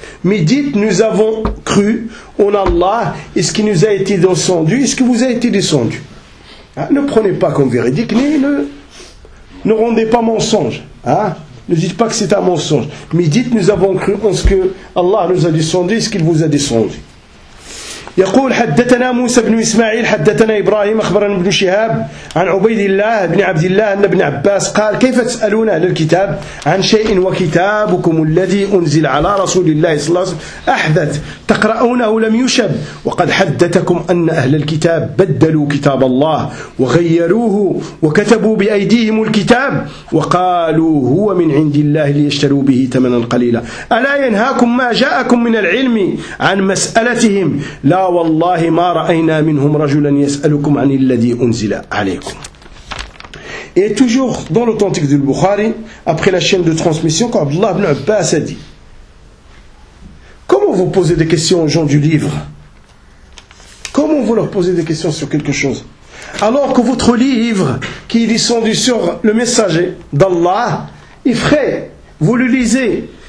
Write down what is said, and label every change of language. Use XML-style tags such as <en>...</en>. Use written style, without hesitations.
<fr>Mais dites, nous avons cru en Allah et ce qui nous a été descendu et ce qui vous a été descendu. Ne prenez pas comme véridique, ni ne rendez pas mensonge. Ne dites pas que c'est un mensonge. Mais dites, nous avons cru en ce que Allah nous a descendu, ce qu'il vous a descendu.</fr> <ar>يقول حدثنا موسى بن إسماعيل حدثنا إبراهيم أخبرنا ابن شهاب عن عبيد الله بن عبد الله أن ابن عباس قال كيف تسألون أهل الكتاب عن شيء وكتابكم الذي أنزل على رسول الله صلى الله عليه وسلم أحدث تقرؤونه لم يشب وقد حدثكم أن أهل الكتاب بدلوا كتاب الله وغيروه وكتبوا بأيديهم الكتاب وقالوا هو من عند الله ليشتروا به ثمنا قليلا ألا ينهاكم ما جاءكم من العلم عن مسألتهم لا والله ما رأينا منهم رجلا يسألكم عن الذي أنزل عليكم.</ar> <fr>Et toujours dans l'authentique du Bukhari, après la chaîne de transmission, quand Abdullah ibn Abbas a dit, comment vous posez des questions aux gens du livre? Comment vous leur posez des questions sur quelque chose? Alors que votre livre, qui est descendu sur le messager d'Allah, est frais. Vous le lisez.</fr>